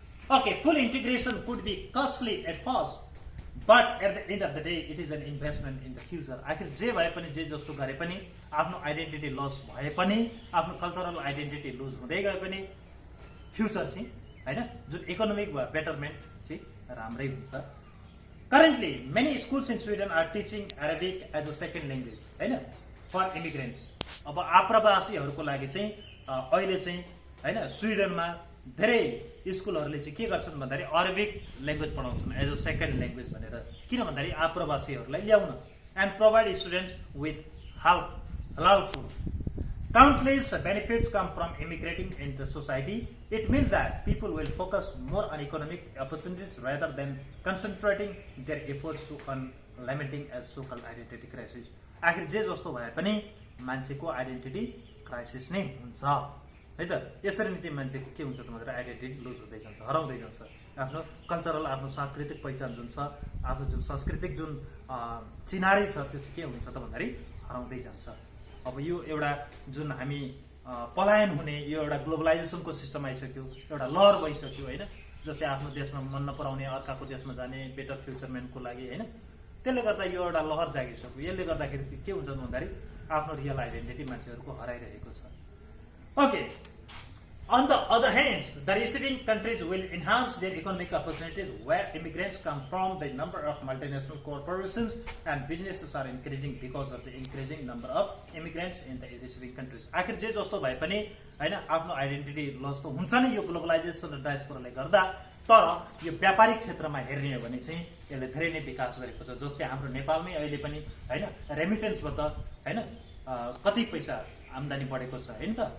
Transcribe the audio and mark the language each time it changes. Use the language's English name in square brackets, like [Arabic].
[English] Okay, full integration could be costly at first, but at the end of the day, it is an investment in the future. [Nepali] आखिर जे भए पनि, जे जस्तो गरे पनि, आफ्नो आइडेन्टिटी लस भए पनि, आफ्नो कल्चरल आइडेन्टिटी लुज हुँदै गए पनि, फ्युचर चाहिँ हैन जुन इकोनोमिक बेटरमेन्ट चाहिँ राम्रै हुन्छ। [English] Currently, many schools in Sweden are teaching Arabic as a second language [Nepali] हैन [English] for immigrants. [Nepali] अब आप्रवासीहरूको लागि चाहिँ अहिले चाहिँ हैन स्विडनमा धेरै स्कुलहरूले चाहिँ के गर्छन् भन्दाखेरि Arabic language पढाउँछन् [English] as a second language [Nepali] भनेर। किन भन्दाखेरि आप्रवासीहरूलाई ल्याउन [English] And provide students with halal food. Countless benefits come from immigrating into society. It means that people will focus more on economic opportunities rather than concentrating their efforts to lamenting as so-called identity crisis. [Nepali] आखिर जे जस्तो भए पनि मान्छेको identity crisis नै हुन्छ है त। यसरी नै चाहिँ मान्छेको के हुन्छ त भनेर आइडेन्टिटी लुज हुँदै जान्छ, हराउँदै जान्छ। आफ्नो कल्चरल, आफ्नो सांस्कृतिक पहिचान जुन छ, आफ्नो जुन सांस्कृतिक जुन चिनारी छ, त्यो चाहिँ के हुन्छ त भन्दाखेरि हराउँदै जान्छ। अब यो एउटा जुन हामी पलायन हुने यो एउटा ग्लोबलाइजेसनको सिस्टम आइसक्यो, एउटा लहर भइसक्यो हैन। जस्तै आफ्नो देशमा मन नपराउने अर्काको देशमा जाने बेटर फ्युचरमेन्टको लागि हैन। त्यसले गर्दा यो एउटा लहर जागिसक्यो। यसले गर्दाखेरि के हुन्छ भन्दाखेरि आफ्नो रियल आइडेन्टिटी मान्छेहरूको हराइरहेको छ। Okay, [English] On the other hand, the receiving countries will enhance their economic opportunities where immigrants come from. The number of multinational corporations and businesses are increasing because of the increasing number of immigrants in the receiving countries. [Nepali] आखिर जे जस्तो भए पनि हैन आफ्नो identity loss त हुन्छ नि यो ग्लोबलाइजेसन र डायस्पोराले गर्दा, तर यो व्यापारिक क्षेत्रमा हेर्ने हो भने चाहिँ यसले धेरै नै विकास गरेको छ। जस्तै हाम्रो नेपालमै अहिले पनि हैन रेमिटेन्सबाट हैन कति पैसा आम्दानी बढेको छ हैन त।